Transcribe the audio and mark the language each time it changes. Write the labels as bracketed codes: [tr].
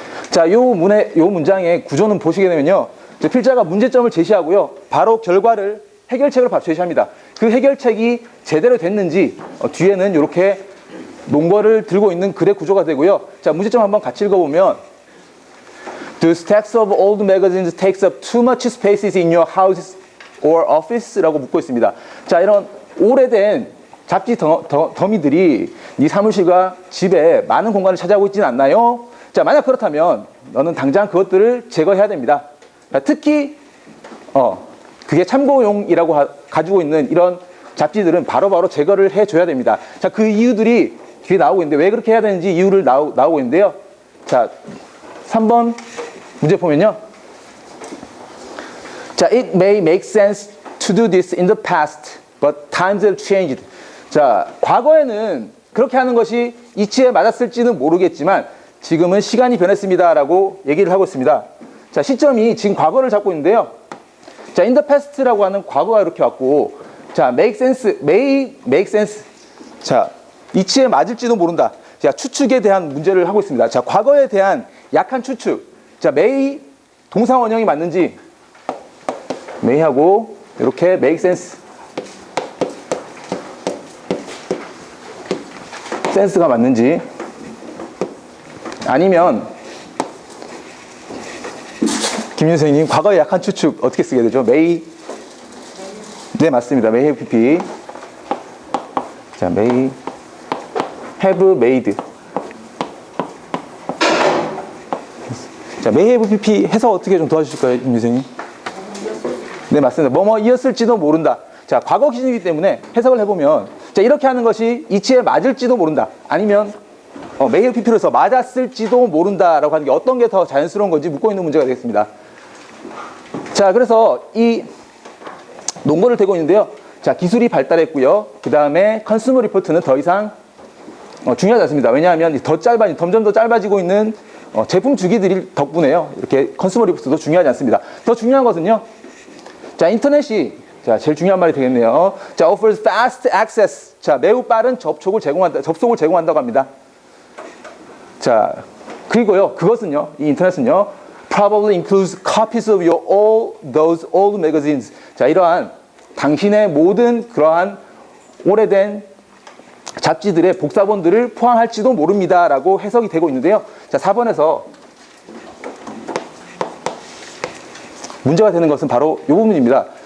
[ko] 자, 요 문장의 구조는 보시게 되면요. 필자가 문제점을 제시하고요. 바로 결과를, 해결책을 제시합니다. 그 해결책이 제대로 됐는지, 뒤에는 이렇게 논거를 들고 있는 글의 구조가 되고요. 자, 문제점 한번 같이 읽어보면, [en] The stacks of old magazines takes up too much spaces in your house or office? [ko] 라고 묻고 있습니다. 자, 이런 오래된 잡지 더미들이 네 사무실과 집에 많은 공간을 차지하고 있지는 않나요? 자, 만약 그렇다면 너는 당장 그것들을 제거해야 됩니다. 자, 특히 그게 참고용이라고 가지고 있는 이런 잡지들은 바로바로 제거를 해줘야 됩니다. 자, 그 이유들이 뒤에 나오고 있는데 왜 그렇게 해야 되는지 이유를 나오고 있는데요. 자, 3번 문제 보면요. 자, [en] it may make sense to to do this in the past, but times have changed. [ko] 자, 과거에는 그렇게 하는 것이 이치에 맞았을지는 모르겠지만 지금은 시간이 변했습니다라고 얘기를 하고 있습니다. 자, 시점이 지금 과거를 잡고 있는데요. 자, [en] in the past [ko] 라고 하는 과거가 이렇게 왔고, 자, make sense, may make sense. 자, 이치에 맞을지도 모른다. 자, 추측에 대한 문제를 하고 있습니다. 자, 과거에 대한 약한 추측. 자, may 동사 원형이 맞는지 may하고 이렇게 make sense. 센스가 맞는지 아니면 김윤 선생님 과거의 약한 추측 어떻게 쓰게 되죠? may 네 맞습니다. may have pp 자 may have made 자 may have pp 해석 어떻게 좀 도와주실까요? 김윤 선생님 네 맞습니다. 뭐뭐이었을지도 모른다. 자 과거 기준이기 때문에 해석을 해보면 자 이렇게 하는 것이 이치에 맞을지도 모른다. 아니면 may have pp로서 맞았을지도 모른다라고 하는 게 어떤 게 더 자연스러운 건지 묻고 있는 문제가 되겠습니다. 자, 그래서 이 논문을 대고 있는데요. 자, 기술이 발달했고요. 그 다음에 컨슈머 리포트는 더 이상 중요하지 않습니다. 왜냐하면 점점 더 짧아지고 있는 제품 주기들이 덕분에요. 이렇게 컨슈머 리포트도 중요하지 않습니다. 더 중요한 것은요. 자, 인터넷이 자, 제일 중요한 말이 되겠네요. 자, [en] offers fast access. [ko] 자, 매우 빠른 접속을 제공한다고 합니다. 자, 그리고요. 그것은요. 이 인터넷은요. [en] probably includes copies of your all those old magazines. [ko] 자, 이러한 당신의 모든 그러한 오래된 잡지들의 복사본들을 포함할지도 모릅니다라고 해석이 되고 있는데요. 자, 4번에서 문제가 되는 것은 바로 이 부분입니다.